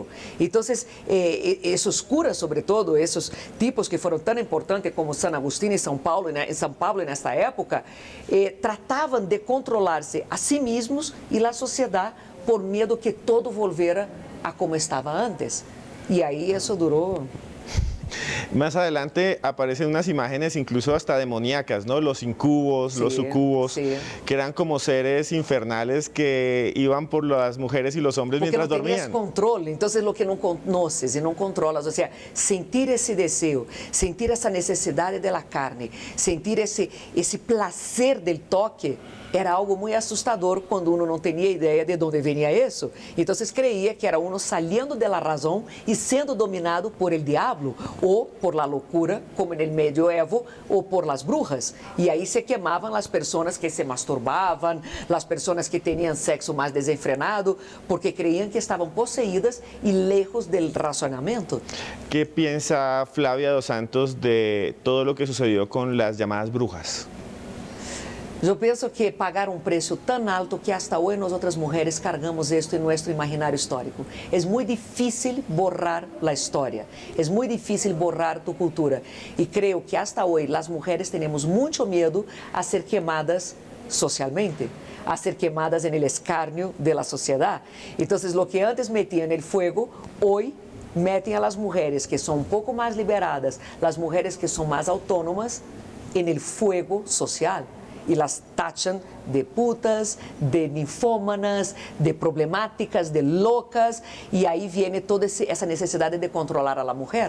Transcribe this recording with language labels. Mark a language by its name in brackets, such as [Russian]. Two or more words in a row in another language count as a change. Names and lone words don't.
[Spanish] Entonces, esos curas, sobre todo, esos tipos que fueron tan importantes como San Agustín y San Pablo en esta época, trataban de controlarse a sí mismos y la sociedad por miedo que todo volviera a como estaba antes. Y ahí eso duró. Más adelante aparecen unas imágenes incluso hasta demoníacas, ¿no? Los incubos, Sí, los sucubos, sí. que eran como seres infernales que iban por las mujeres y los hombres Porque mientras não tenías dormían. [Portuguese] controle, então [Spanish] lo que [Portuguese] não conoces e não controlas, ou seja, sentir esse desejo, sentir essa necessidade da carne, sentir esse [Spanish] placer del toque, [Portuguese] era algo muito assustador quando uno não tinha ideia de onde vinha isso. Então, [Spanish] creía que era uno saliendo de la razón [Portuguese] e sendo [Spanish] dominado por el diablo ou por la locura, como en el medioevo, ou por las brujas. [Portuguese] E aí se quemavam as pessoas que se masturbavam, as pessoas que tinham sexo mais desenfrenado, porque [Spanish] creían que [Portuguese] estavam possuídas e [Spanish] lejos del razonamiento. ¿Qué piensa Flavia dos Santos de todo lo que sucedió con las llamadas brujas? [Portuguese] Eu penso que pagaram um preço tão alto que hasta hoje nós outras mulheres cargamos isto em nosso imaginário histórico. É muito difícil borrar a história, é muito difícil borrar tu cultura. E creio que hasta hoje as mulheres temos muito medo a ser queimadas socialmente, a ser queimadas [Spanish] en el escarnio de la sociedad. Entonces, lo que antes metían en el fuego, hoy metem a las mujeres que son un poco más liberadas, las mujeres que son más autónomas, en el fuego social. Y las tachan de putas, de ninfómanas, de problemáticas, de locas, y ahí viene toda esa necesidad de controlar a la mujer.